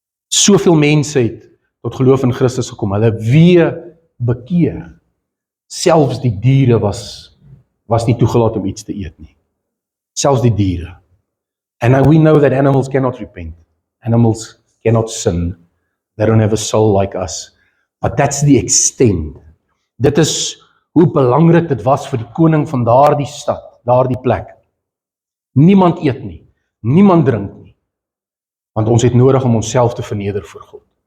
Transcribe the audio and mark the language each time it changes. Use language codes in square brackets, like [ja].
[af] Soveel mense het tot geloof in Christus gekom, hulle weer bekeer. Selfs die diere was nie toegelaat om iets te eet nie. Selfs die diere. [en] And we know that animals cannot repent. Animals cannot sin. They don't have a soul like us. But that's the extent. [af] Dit is hoe belangrik dit was vir die koning van daardie stad, daardie plek. Niemand eet nie, niemand drink nie, want ons het nodig om onsself te verneder voor God.